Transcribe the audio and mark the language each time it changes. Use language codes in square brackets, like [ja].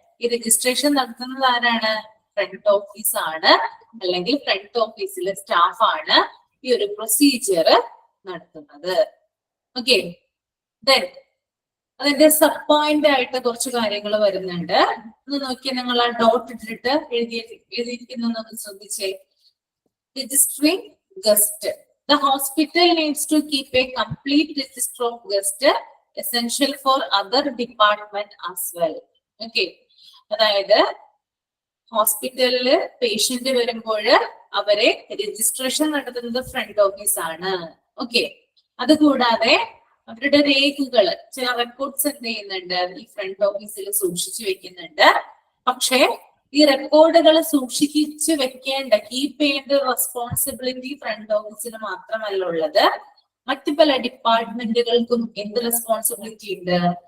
[ml] ഈ രജിസ്ട്രേഷൻ നടത്തുന്നത് ആരാണ്? ഫ്രണ്ട് ഓഫീസ് ആണ്, അല്ലെങ്കിൽ ഫ്രണ്ട് ഓഫീസിലെ സ്റ്റാഫ് ആണ് ഈ ഒരു പ്രൊസീജിയർ നടത്തുന്നത്. ഓക്കെ, അതിന്റെ സബ് പോയിന്റ് ആയിട്ട് കുറച്ച് കാര്യങ്ങൾ വരുന്നുണ്ട്. ഒന്ന് നോക്കിയാൽ നിങ്ങൾ ആ ഡോട്ട് ഇട്ടിട്ട് എഴുതിയിരിക്കുന്ന ശ്രദ്ധിച്ചേ. [en] Registering guest. The hospital needs to keep a complete register of guests, essential for other department as well. [ml] Okay, അതായത് ഹോസ്പിറ്റലില് പേഷ്യന്റ് വരുമ്പോൾ അവരെ രജിസ്ട്രേഷൻ നടത്തുന്നത് ഫ്രണ്ട് ഓഫീസ് ആണ്. ഓക്കെ, അതുകൂടാതെ അവരുടെ രേഖകൾ, ചില റെക്കോർഡ്സ് എന്ത് ചെയ്യുന്നുണ്ട്? ഈ ഫ്രണ്ട് ഓഫീസിൽ സൂക്ഷിച്ചു വെക്കുന്നുണ്ട്. പക്ഷേ ഈ റെക്കോർഡുകൾ സൂക്ഷിച്ചു വെക്കേണ്ട, കീപ്പ് ചെയ്യേണ്ട റെസ്പോൺസിബിലിറ്റി ഫ്രണ്ട് ഓഫീസിന് മാത്രമല്ല ഉള്ളത്, മറ്റു പല ഡിപ്പാർട്ട്മെന്റുകൾക്കും എന്ത് റെസ്പോൺസിബിലിറ്റി ഉണ്ട്?